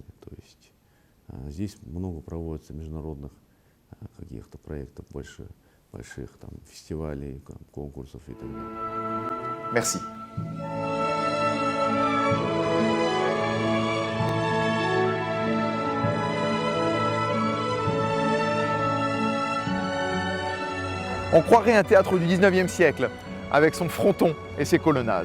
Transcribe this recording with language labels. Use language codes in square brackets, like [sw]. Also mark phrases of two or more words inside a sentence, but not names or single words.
[ru] То есть здесь много проводится международных каких-то проектов, больших там, фестивалей, конкурсов и так далее. [fr] Merci. On croirait un théâtre du 19e siècle, avec son fronton et ses colonnades.